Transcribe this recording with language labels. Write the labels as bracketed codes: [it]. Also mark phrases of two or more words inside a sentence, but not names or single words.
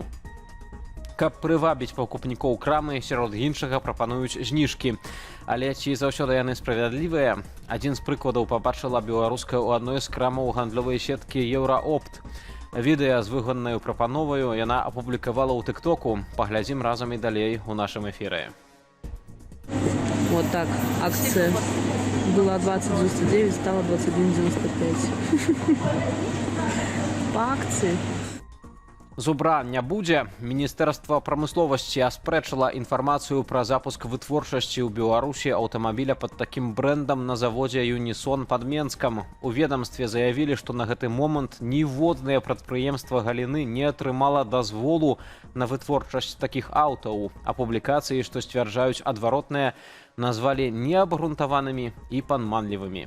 [be] Каб прывабіць пакупнікоў крамы, сярод іншага прапануюць зніжкі. Але ці заўсёды яны справядлівыя? Адзін з прыкладаў пабачыла беларуска ў адной з крамаў гандлёвай сеткі «Еўраопт». Відэа з выгоднаю прапановаю яна апублікавала ў тыктоку. Паглядзім разам і далей у нашым эфіры. [ru] Вот так, акция была 20,99, стала 21,95. По акции. [be] Зубра не будзе. Міністэрства прамысловасці аспрэчыла інфармацыю пра запуск вытворчасці ў Беларусі аўтамабіля пад такім брэндам на заводзе «Юнісон» пад Менскам. У ведамстве заявілі, што на гэты момант ніводнае прадпрыемства галіны не атрымала дазволу на вытворчасць такіх аўтаў, а публікацыі, што сцвярджаюць адваротнае, назвалі неабгрунтаванымі і падманлівымі.